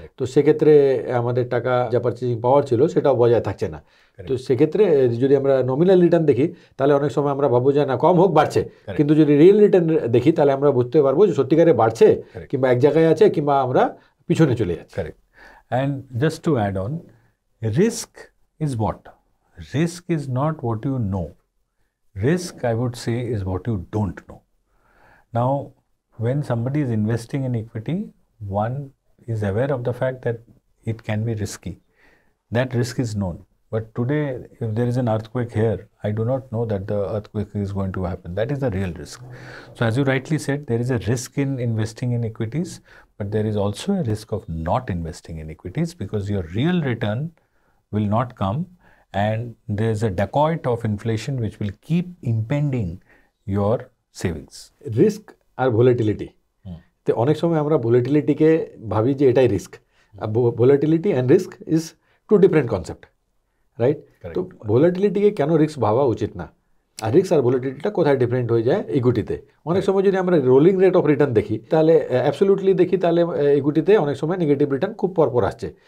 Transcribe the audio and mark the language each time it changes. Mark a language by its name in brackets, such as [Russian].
[Bangla] তো সেক্ষেত্রে আমাদের টাকা যা পারচেজিং পাওয়ার ছিল সেটাও বজায় থাকছে না। তো সেক্ষেত্রে যদি আমরা নমিনাল রিটার্ন দেখি, তাহলে অনেক সময় আমরা ভাববো যে না, কম হোক, বাড়ছে। কিন্তু যদি রিয়েল রিটার্ন দেখি, তাহলে আমরা বুঝতে পারবো যে সত্যিকারে বাড়ছে, কিংবা এক জায়গায় আছে, কিংবা আমরা পিছনে চলে যাচ্ছি। Correct. [English] And just to add on, risk is what? Risk is not what you know. Risk, I would say, is what you don't know. Now, when somebody is investing in equity, one is aware of the fact that it can be risky. That risk is known. But today, if there is an earthquake here, I do not know that the earthquake is going to happen. That is the real risk. So as you rightly said, there is a risk in investing in equities, but there is also a risk of not investing in equities, because your real return will not come, and there is a dacoit of inflation which will keep impending your savings. [Bangla] Risk আর volatility তো অনেক সময় আমরা ভোলাটিলিটিকে ভাবি যে এটাই risk. [English] Volatility and risk is two different concept, right? [Bangla] তো ভোলাটিলিটিকে কেন risk ভাবা উচিত না, আর রিস্ক আর ভোলাটিলিটিটা কোথায় ডিফারেন্ট হয়ে যায় ইকুইটিতে? অনেক সময় যদি আমরা রোলিং রেট অফ রিটার্ন দেখি, তাহলে অ্যাবসলিউটলি দেখি, তাহলে ইকুইটিতে অনেক সময় নেগেটিভ রিটার্ন খুব পরপর আসছে।